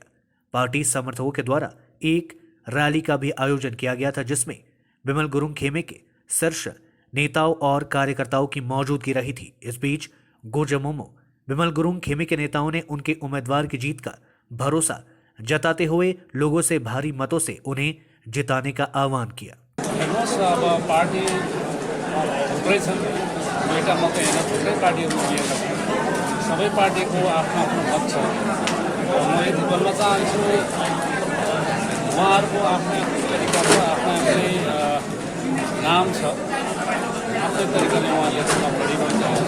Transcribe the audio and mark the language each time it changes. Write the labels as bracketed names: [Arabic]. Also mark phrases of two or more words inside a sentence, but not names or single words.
[Hindi] पार्टी समर्थकों के द्वारा एक रैली का भी आयोजन किया गया था, जिसमें बिमल गुरुंग खेमे के शीर्ष नेताओं और कार्यकर्ताओं की मौजूदगी रही थी। इस बीच गोजा मोमो बिमल गुरुंग खेमे के नेताओं ने उनके उम्मीदवार की जीत का भरोसा जताते हुए लोगों से भारी मतों से उन्हें जिताने का आह्वान किया। [Nepali] अब पार्टी थुप्रै छन्, दुईटा मात्रै होइन, थुप्रै पार्टीहरू दिएका छन्। सबै पार्टीको आफ्नो आफ्नो मत छ। म यति भन्न चाहन्छु, उहाँहरूको आफ्नै तरिका छ, आफ्नै नाम छ, आफ्नै तरिकाले उहाँले चुनाव लडिरहनु चाहन्छ।